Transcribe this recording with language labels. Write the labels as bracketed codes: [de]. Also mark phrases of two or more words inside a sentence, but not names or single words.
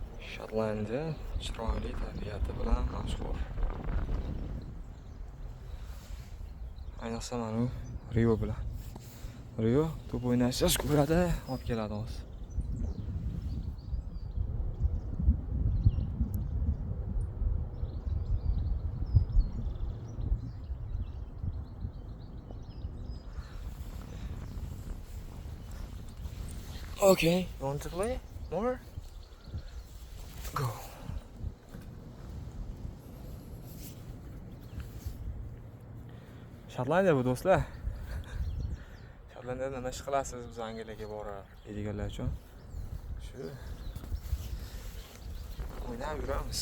[uz] Shotlandiya chiroyli tabiati bilan mashhur. Ayniqsa mana Rio bilan. Rio to'p o'ynashni ko'radi, olib keladi hozir. [en] Okay, you want to play more? Go. [uz] Shotlandiya bu do'stlar. Shotlandiyada nima ish qilasiz biz Angliyaga borar deydiganlar uchun shu o'ynab yuramiz.